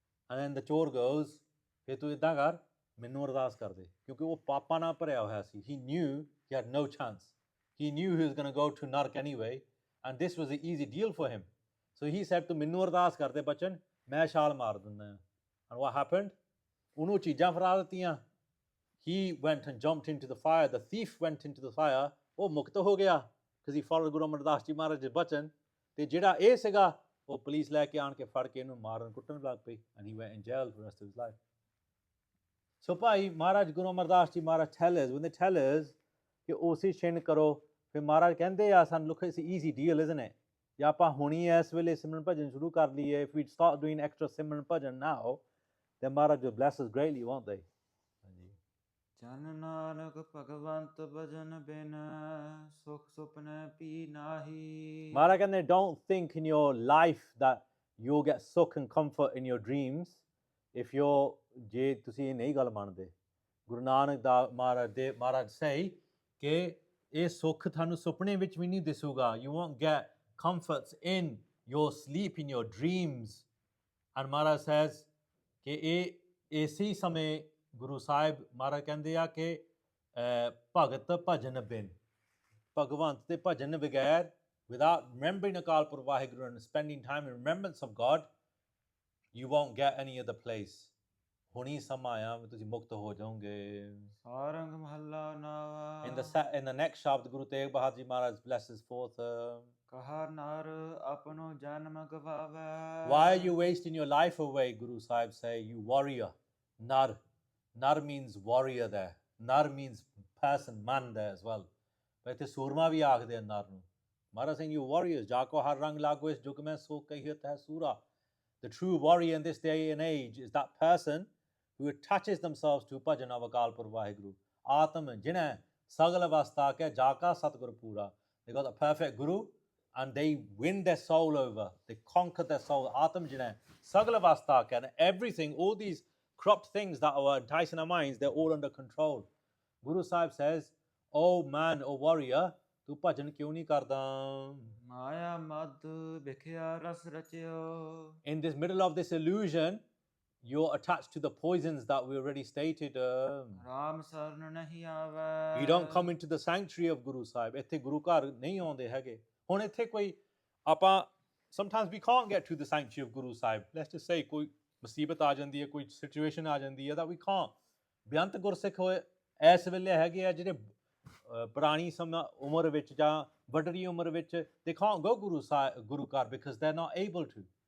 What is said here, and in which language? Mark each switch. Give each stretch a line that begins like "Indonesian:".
English: And then the chor goes,
Punjabi: ਫਿਰ ਤੂੰ ਇੱਦਾਂ ਕਰ, ਮੈਨੂੰ ਅਰਦਾਸ ਕਰ ਦੇ, ਕਿਉਂਕਿ ਉਹ ਪਾਪਾਂ ਨਾਲ ਭਰਿਆ ਹੋਇਆ ਸੀ.
English: He knew he had no chance. He knew he was going to go to Nark anyway, and this was an easy deal for him. So he said,
Punjabi: ਤੂੰ ਮੈਨੂੰ ਅਰਦਾਸ ਕਰ ਦੇ ਬਚਨ, ਮੈਂ ਛਾਲ ਮਾਰ ਦਿੰਦਾ.
English: And what happened?
Punjabi: ਉਹਨੂੰ ਚੀਜ਼ਾਂ ਫੜਾ ਦਿੱਤੀਆਂ.
English: He went and jumped into the fire. The thief went into the fire.
Punjabi: ਉਹ ਮੁਕਤ ਹੋ ਗਿਆ,
English: because he followed
Punjabi: Guru Amardas ji ਮਹਾਰਾਜ ਦੇ ਬਚਨ. ਤੇ ਜਿਹੜਾ ਇਹ ਸੀਗਾ, ਉਹ ਪੁਲਿਸ ਲੈ ਕੇ ਆਣ ਕੇ ਫੜ ਕੇ ਇਹਨੂੰ ਮਾਰਨ ਕੁੱਟਣ ਲੱਗ ਪਈ.
English: And he went in jail for the rest of his life. So ਭਾਈ Maharaj Guru Amardas ji Maharaj tell us, when they tell us
Punjabi: ਕਿ ਉਸੇ ਛਿਣ ਕਰੋ, ਫਿਰ ਮਹਾਰਾਜ ਕਹਿੰਦੇ ਆ ਸਾਨੂੰ,
English: look, it's an easy deal, isn't it?
Punjabi: ਜੇ ਆਪਾਂ ਹੁਣੀ ਇਸ ਵੇਲੇ ਸਿਮਰਨ ਭਜਨ ਸ਼ੁਰੂ ਕਰ ਲਈਏ,
English: if we start doing extra simran bhajan now, then Maharaj will bless us greatly, won't they?
Punjabi: ਜਨ ਨਾਨਕ ਭਗਵੰਤ ਭਜਨ ਬਿਨ ਸੁਖ ਸੁਪਨੇ ਪੀ ਨਾਹੀ.
English: Maharaj ਕਹਿੰਦੇ, don't think in your life that you'll get sukh and comfort in your dreams if you're,
Punjabi: ਜੇ ਤੁਸੀਂ ਇਹ ਨਹੀਂ ਗੱਲ ਮੰਨਦੇ. ਗੁਰੂ ਨਾਨਕ ਦਾ ਮਹਾਰਾਜ say ਕਿ ਇਹ ਸੁੱਖ ਤੁਹਾਨੂੰ ਸੁਪਨੇ ਵਿੱਚ ਵੀ ਨਹੀਂ ਦਿਸੂਗਾ.
English: You won't get comforts in your sleep, in your dreams. And Maharaj says
Punjabi: ਕਿ ਇਹ ਇਸੇ ਸਮੇਂ ਗੁਰੂ ਸਾਹਿਬ ਮਹਾਰਾਜ ਕਹਿੰਦੇ ਆ ਕਿ ਭਗਤ ਭਜਨ ਬਿਨ, ਭਗਵੰਤ ਦੇ ਭਜਨ ਬਗੈਰ,
English: without remembering
Punjabi: Akal Purakh Waheguru
English: and spending time in remembrance of God, you won't get any other place.
Punjabi: ਹੁਣੀ ਸਮਾਂ ਆਇਆ, ਤੁਸੀਂ ਮੁਕਤ ਹੋ ਜਾਓਗੇ. ਸਾਰੰਗ ਮਹੱਲਾ ਨਾਵਾ.
English: In the next Shabad, Guru Tegh Bahadur Ji Maharaj blesses forth.
Punjabi: ਕਹਾ ਨਰ ਆਪਣੋ ਜਨਮ ਗਵਾਵੇ.
English: Why are you wasting your life away? Guru Sahib say, you warrior. Nar. Nar means warrior there. Nar means person, man there as well.
Punjabi: But ਇੱਥੇ ਸੂਰਮਾ ਵੀ ਆਖਦੇ ਆ ਨਰ ਨੂੰ.
English: Maharaj saying, you warriors,
Punjabi: ਜਾਕੋ ਹਰ ਰੰਗ ਲਾਗੋ ਇਸ ਜੁਗ ਮੈਂ ਸੋ ਕਹੀਤ ਹੈ ਸੂਰਾ.
English: The true warrior in this day and age is that person who attaches themselves to bhajan of Akal Purkh Vaheguru.
Punjabi: Atam jinai sagal avastha ke jaka satguru pura.
English: They got the perfect guru and they win their soul over. They conquer their soul. Atam jinai sagal avastha ke, and everything, all these corrupt things that are enticing our minds, they're all under control. Guru Sahib says, oh man, oh warrior,
Punjabi: tu bhajan kyun nahi karda? ਮਾਇਆ ਮਦ ਵਿਖਿਆ ਰਸ ਰਚਿਓ.
English: In this middle of this illusion, you're attached to the poisons that we already stated.
Punjabi: Ram ਸਰਨ ਨਹੀਂ ਆਵੇ.
English: You don't come into the sanctuary of Guru Sahib.
Punjabi: ਇੱਥੇ ਗੁਰੂ ਘਰ ਨਹੀਂ ਆਉਂਦੇ ਹੈਗੇ. ਹੁਣ ਇੱਥੇ ਕੋਈ ਆਪਾਂ,
English: sometimes we can't get to the sanctuary of Guru Sahib. Let's just say
Punjabi: ਕੋਈ ਮੁਸੀਬਤ ਆ ਜਾਂਦੀ ਹੈ, ਕੋਈ ਸਿਚੁਏਸ਼ਨ ਆ ਜਾਂਦੀ ਹੈ
English: that we can't.
Punjabi: ਬੇਅੰਤ ਗੁਰਸਿੱਖ ਹੋਏ ਇਸ ਵੇਲੇ ਹੈਗੇ ਆ ਜਿਹੜੇ ਪੁਰਾਣੀ ਸਮਾਂ ਉਮਰ ਵਿੱਚ ਜਾਂ ਵੱਡਰੀ ਉਮਰ ਵਿੱਚ,
English: they can't go
Punjabi: ਗੁਰੂ ਘਰ
English: because they're not able to.